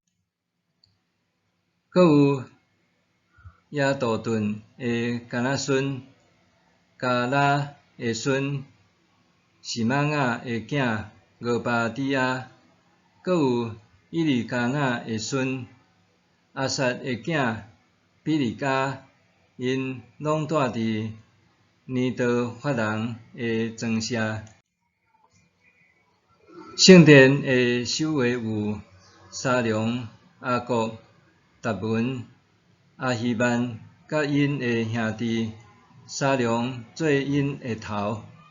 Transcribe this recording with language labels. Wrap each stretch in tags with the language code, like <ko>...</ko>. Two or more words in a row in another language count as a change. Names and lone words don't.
<nan>阁有亚杜顿的家仔孙，加拉的孙，是玛雅的囝俄巴底亚。阁有伊利加雅的孙，阿萨的囝比利加，因拢住伫尼德法人的庄舍。圣殿的守卫有沙龙、阿国、达文、阿希曼，甲因的兄弟。沙龙做因的头。</nan>